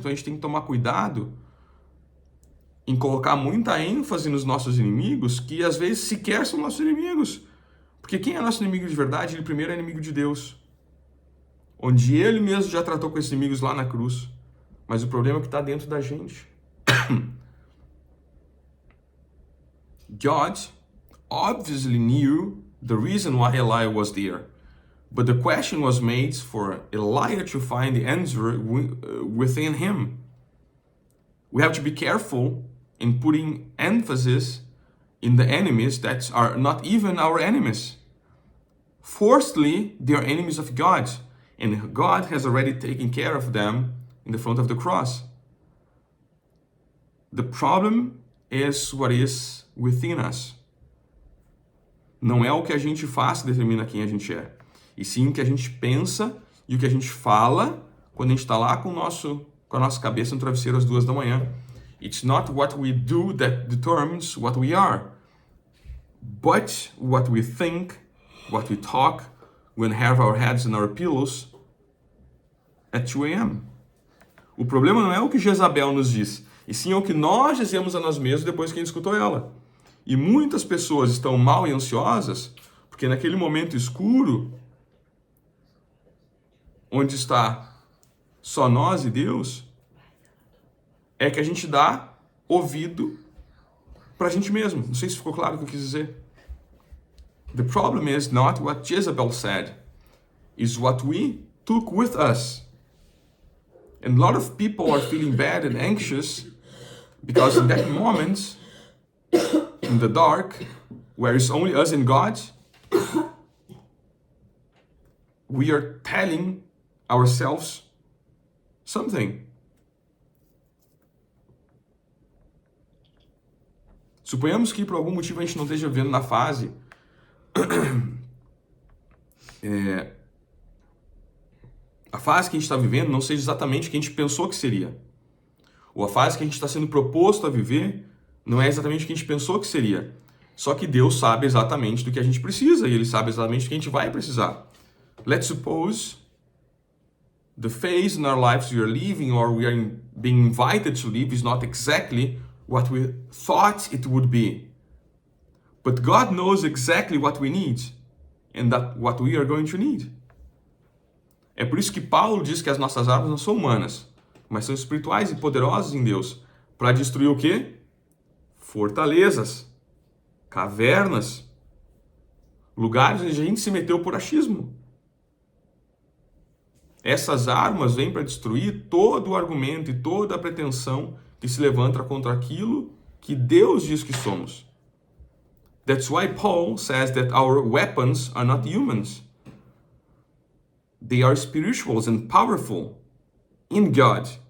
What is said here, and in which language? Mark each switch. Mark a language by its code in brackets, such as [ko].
[pt] Então a gente tem que tomar cuidado em colocar muita ênfase nos nossos inimigos, que às vezes sequer são nossos inimigos. Porque quem é nosso inimigo de verdade, ele primeiro é inimigo de Deus. Onde ele mesmo já tratou com esses inimigos lá na cruz. Mas o problema é que está dentro da gente. [en] God obviously knew the reason why Elijah was there. But the question was made for Elijah to find the answer within him. We have to be careful in putting emphasis in the enemies that are not even our enemies. Firstly, they are enemies of God, and God has already taken care of them in the front of the cross. The problem is what is within us. [pt] Não é o que a gente faz que determina quem a gente é, e sim o que a gente pensa e o que a gente fala quando a gente está lá com a nossa cabeça no travesseiro às 2 da manhã. [en] It's not what we do that determines what we are, but what we think, what we talk, when we have our heads in our pillows at 2 a.m. [pt] O problema não é o que Jezabel nos diz, e sim é o que nós dizemos a nós mesmos depois que a gente escutou ela. E muitas pessoas estão mal e ansiosas porque naquele momento escuro, onde está só nós e Deus, é que a gente dá ouvido para a gente mesmo. Não sei se ficou claro o que eu quis dizer. [en] The problem is not what Jezebel said, is what we took with us. And a lot of people are feeling bad and anxious because in that moment, in the dark, where it's only us and God, we are telling ourselves something. [pt] Suponhamos que por algum motivo a gente não esteja vivendo na fase a fase que a gente está vivendo não seja exatamente o que a gente pensou que seria. Ou a fase que a gente está sendo proposto a viver não é exatamente o que a gente pensou que seria. Só que Deus sabe exatamente do que a gente precisa e Ele sabe exatamente do que a gente vai precisar. [en] Let's suppose the phase in our lives we are living or we are being invited to live is not exactly what we thought it would be. But God knows exactly what we need and that what we are going to need. [pt] É por isso que Paulo diz que as nossas armas não são humanas, mas são espirituais e poderosas em Deus para destruir o quê? Fortalezas, cavernas, lugares onde a gente se meteu por achismo. Essas armas vêm para destruir todo o argumento e toda a pretensão que se levanta contra aquilo que Deus diz que somos. [en] That's why Paul says that our weapons are not humans. They are spirituals and powerful in God.